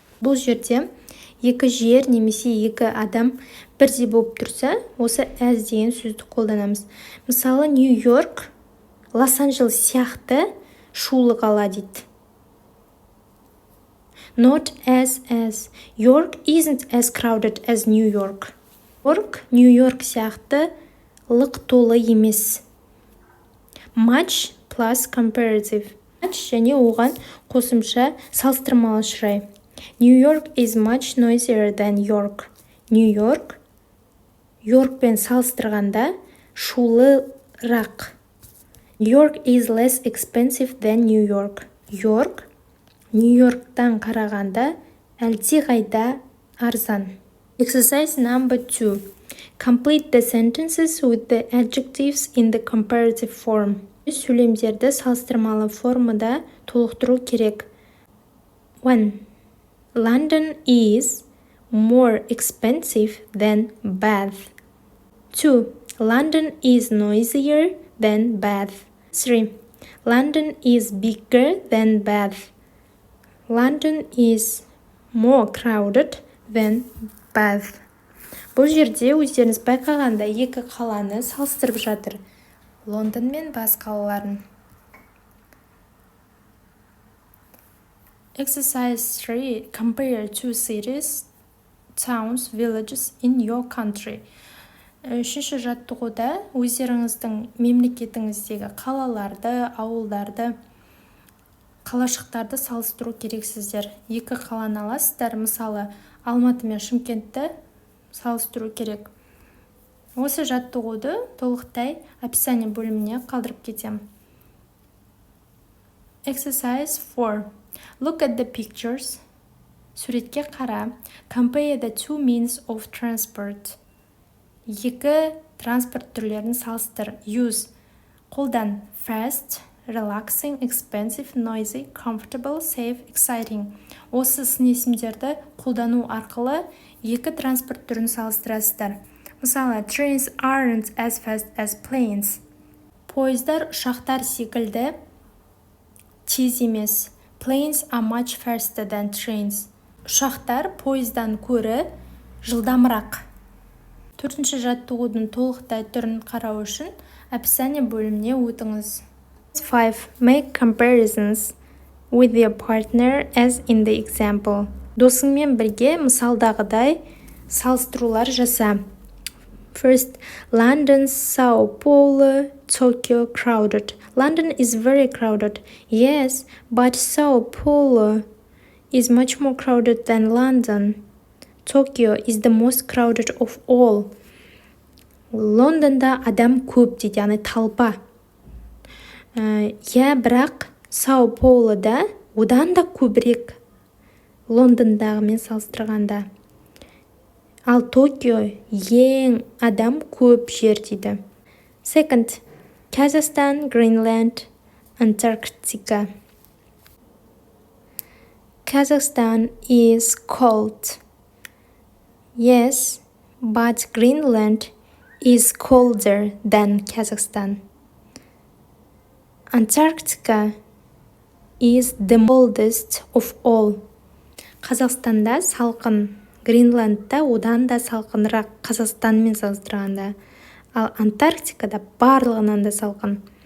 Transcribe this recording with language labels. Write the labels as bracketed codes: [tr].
[kk] Бұл жерде екі жер немесе екі адам бірдей болып тұрса, осы as деген сөзді қолданамыз. Мысалы, Нью-Йорк, Лос-Анджелес сияқты шулы қала дейді. [en] Not as. York isn't as crowded as New York. [kk] Нью-Йорк сияқты лық толы емес. [en] Much, plus comparative. [kk] Және оған қосымша салыстырмалы шырай. [en] New York is much noisier than York. [kk] New York Йоркпен салыстырғанда шулырақ. [en] New York is less expensive than New York. [kk] York Нью-Йорктан қарағанда әлдеқайда арзан. [en] Exercise number 2. Complete the sentences with the adjectives in the comparative form. [kk] Сөйлемдерді салыстырмалы формада толықтыру керек. 1. [en] London is more expensive than Bath. 2. London is noisier than Bath. 3. London is bigger than Bath. London is more crowded than Bath. [kk] Бұл жерде өздеріңіз байқағанда екі қаланы салыстырып жатыр. Лондон мен Баз қалаларын. [en] Exercise 3. Compare two cities, towns, villages in your country. [kk] Үшінші жаттығуда өздеріңіздің мемлекетіңіздегі қалаларды, ауылдарды, қалашықтарды салыстыру керексіздер. Екі қаланы аласыздар, мысалы, Алматы мен Шымкентті салыстыру керек. Осы жаттығуды толықтай описание бөліміне қалдырып кетем. [en] Exercise 4. Look at the pictures. [kk] Суретке қара. [en] Compare the two means of transport. [kk] Екі транспорт түрлерін салыстыр. [en] Use. [kk] Қолдан. [en] Fast, relaxing, expensive, noisy, comfortable, safe, exciting. [kk] Осы сын есімдерді қолдану арқылы екі транспорт түрін салыстырасыздар. Мысалы, [en] trains aren't as fast as planes. [kk] Пойыздар ұшақтар секілді тез емес. [en] Planes are much faster than trains. [kk] Ұшақтар пойыздан көрі жылдамырақ. Төртінші жаттығудың толықтай түрін қарау үшін описание бөліміне өтіңіз. 5. [en] Make comparisons with your partner as in the example. [kk] Досыңмен бірге мысалдағыдай салыстырулар жаса. [en] First, London, Sao Paulo, Tokyo crowded. London is very crowded. Yes, but Sao Paulo is much more crowded than London. Tokyo is the most crowded of all. [kk] Лондонда адам көп дейді, яғни талпа. Бірақ Сау Паулода одан да көбірек Лондондағымен салыстырғанда. Ал Токио ең адам көп жер дейді. [en] Second, Kazakhstan, Greenland, Antarctica. Kazakhstan is cold. Yes, but Greenland is colder than Kazakhstan. Antarctica is the coldest of all. [kk] Қазақстанда салқын, Гренландта одан да салқынырақ Қазақстанмен салыстырғанда. Ал Антарктикада барлығынан да салқын.